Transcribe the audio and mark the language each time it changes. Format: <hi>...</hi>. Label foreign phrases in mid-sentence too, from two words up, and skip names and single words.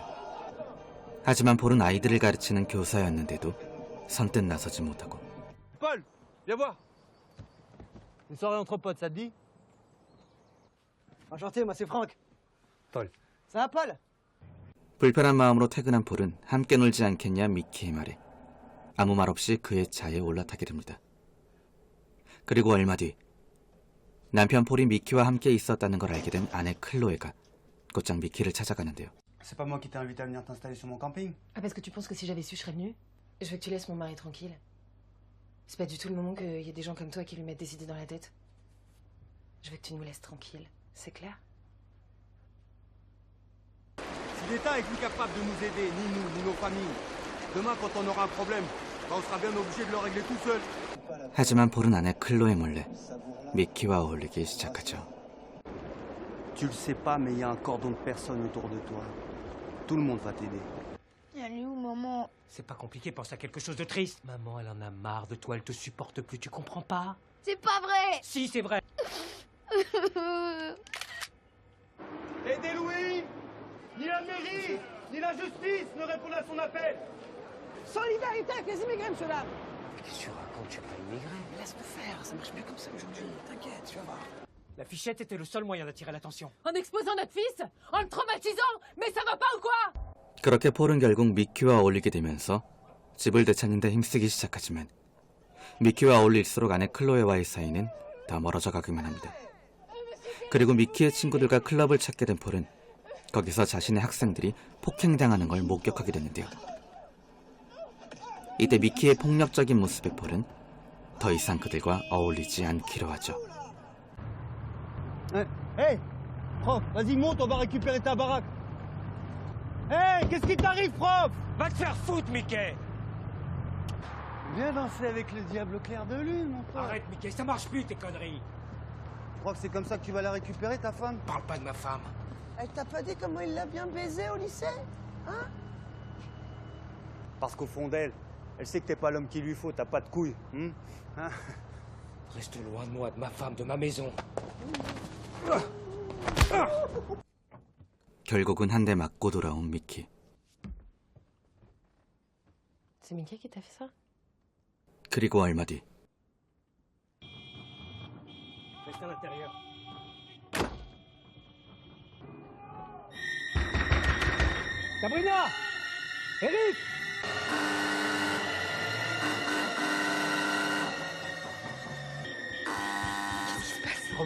<ko>하지만 폴은 아이들을 가르치는 교사였는데도 선뜻 나서지 못하고.</ko> <fr>Paul, viens voir. Une soirée entre potes, ça te dit? Enchanté, moi c'est Franck. Paul. Ça va, Paul?</fr> <ko>불편한 마음으로 퇴근한 폴은 함께 놀지 않겠냐 미키의 말에 아무 말 없이 그의 차에 올라타게 됩니다. 그리고 얼마 뒤 남편 폴이 미키와 함께 있었다는 걸 알게 된 아내 클로에가 곧장 미키를 찾아가는데요.</ko> <fr>C'est pas moi qui t'ai invité à venir t'installer sur mon camping? Ah, parce que tu penses que si j'avais su, je serais venue? Je veux que tu laisses mon mari tranquille. C'est pas du tout le moment qu'il y ait des gens comme toi qui lui mettent des idées dans la tête. Je veux que tu nous laisses tranquille, c'est clair? Si l'État est plus capable de nous aider, ni nous, ni nos familles, demain quand on aura un problème, on sera bien obligé de le régler tout seul.</fr> <ko>하지만 폴은 아내 클로에 몰래 미키와 어울리기 시작하죠.</ko> <fr>Tu le sais pas, mais il y a un cordon de personnes autour de toi. Tout le monde va t'aider. Elle est où, maman? C'est pas compliqué, pense à quelque chose de triste. Maman, elle en a marre de toi, elle te supporte plus, tu comprends pas? C'est pas vrai! Si, c'est vrai. Aidez Louis! Ni la mairie, ni la justice ne répondent à son appel. Solidarité avec les immigrés, monsieur là. Qu'est-ce que tu racontes? Tu es pas immigré. Laisse-nous faire, ça marche mieux comme ça aujourd'hui, t'inquiète, tu vas voir. La fichette était le seul moyen d'attirer l'attention. En exposant notre fils, en le traumatisant, mais ça va pas ou quoi?</fr> <ko>그렇게 폴은 결국 미키와 어울리게 되면서 집을 되찾는데 힘쓰기 시작하지만 미키와 어울릴수록 아내 클로에와의 사이는 더 멀어져 가기만 합니다. 그리고 미키의 친구들과 클럽을 찾게 된 폴은 거기서 자신의 학생들이 폭행당하는 걸 목격하게 됐는데요. 이때 미키의 폭력적인 모습에 폴은 더 이상 그들과 어울리지 않기로 하죠.</ko> <fr>Hey, prof, vas-y monte, on va récupérer ta baraque. Hey, qu'est-ce qui t'arrive, prof? Va te faire foutre, Mickey! Viens danser avec le diable au clair de lune, mon pote. Arrête, Mickey, ça marche plus tes conneries. Tu crois que c'est comme ça que tu vas la récupérer, ta femme? Parle pas de ma femme. Elle t'a pas dit comment il l'a bien baisé au lycée? Hein? Parce qu'au fond d'elle, elle sait que t'es pas l'homme qu'il lui faut, t'as pas de couilles. Hein? Reste loin de moi, de ma femme, de ma maison.</fr> <ko>결국은 한 대 맞고 돌아온 미키.</ko> <fr>C'est Mickey qui t'a fait ça?</fr> <ko>그리고 얼마 뒤</ko> <fr>Reste à l'intérieur. Sabrina! Eric! Qu'est-ce qui se passe?</fr>